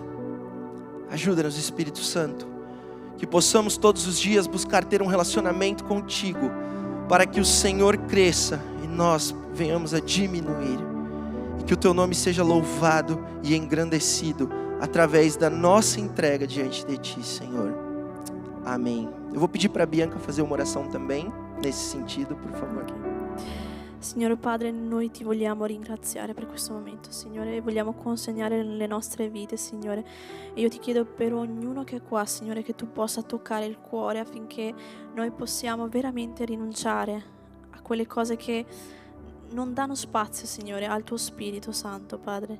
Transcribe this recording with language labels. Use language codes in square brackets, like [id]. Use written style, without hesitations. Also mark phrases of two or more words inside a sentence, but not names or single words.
[pt] Ajuda-nos, Espírito Santo, que possamos todos os dias buscar ter um relacionamento contigo, para que o Senhor cresça e nós venhamos a diminuir. E que o Teu nome seja louvado e engrandecido através da nossa entrega diante de Ti, Senhor. Amém. Eu vou pedir para a Bianca fazer uma oração também, nesse sentido, por favor. [it] Signore Padre, noi Ti vogliamo ringraziare per questo momento, Signore, e vogliamo consegnare le nostre vite, Signore. E io Ti chiedo per ognuno che è qua, Signore, che Tu possa toccare il cuore affinché noi possiamo veramente rinunciare a quelle cose che non danno spazio, Signore, al Tuo Spirito Santo, Padre.